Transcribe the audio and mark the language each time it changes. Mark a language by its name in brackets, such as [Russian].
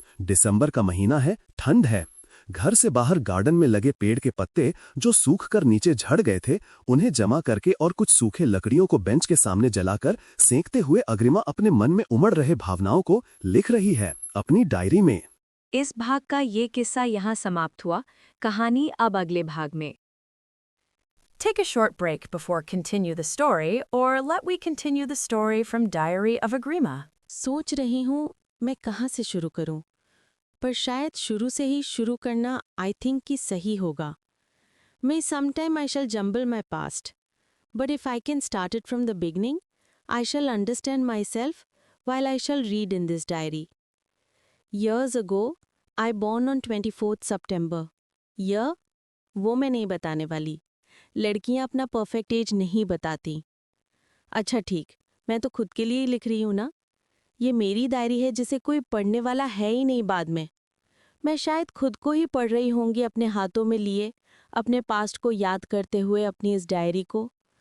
[Hindi] दिसंबर का महीना है, ठंड है। घर से बाहर गार्डन में लगे पेड़ के पत्ते जो सूख कर नीचे झड़ गए थे, उन्हें जमा करके और कुछ सूखे लकड़ियों को बेंच के सामने जलाकर सेंकते हुए अग्रिमा अपने मन में उमड़ रहे भावनाओं को लिख रही है अपनी डायरी में। इस भाग का ये किस्सा यहाँ समाप्त हुआ। कहानी अब अगले भाग में। [English] Take a short break before continue the story, or let we continue the story from Diary of Agrima. [Hindi] सोच रही हूँ मैं कहाँ से शुरू करूँ, पर शायद शुरू से ही शुरू करना [English] I think [Hindi] कि सही होगा। [English] May sometime I shall jumble my past, but if I can start it from the beginning, I shall understand myself while I shall read in this diary. Years ago, I born on 24th September. [Hindi] Year? वो मैं नहीं बताने वाली। लड़कियां अपना perfect as नहीं बताती। अच्छा ठीक, मैं तो खुद के लिए ही लिख रही हूँ ना। ये मेरी डायरी है जिसे कोई पढ़ने वाला है ही नहीं बाद में। मैं शायद खुद को ही पढ़ रही होंगी अपने हाथों में लिए, अपने पास्ट को याद करते हुए अपनी इस डायरी को।